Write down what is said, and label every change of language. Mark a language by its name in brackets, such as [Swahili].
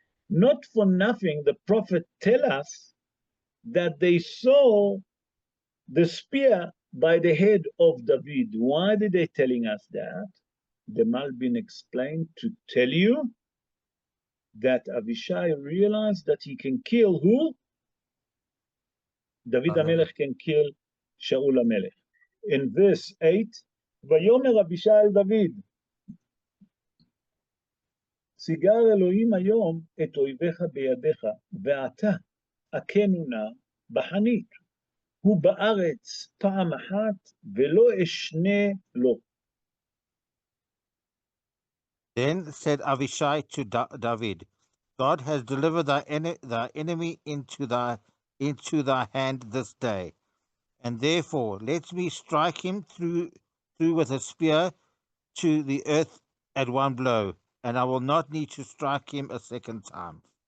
[English] Not for nothing, the prophet tell us that they saw the spear by the head of David. Why did they telling us that? The Malbim explained to tell you that Avishai realized that he can kill who? David HaMelech can kill Shaul HaMelech. In verse 8, [Hebrew] ויאמר אבישי אל דוד, ציגר אלוהים היום את אויביך בידיך, ואתה הכנו נא בחנית. הוא בארץ פעם אחת ולא אשנה לו. [English] Then said Avishai to David, God has delivered thy enemy into thy hand this day, and therefore let me strike him through with a spear to the earth at one blow, and I will not need to strike him a second time.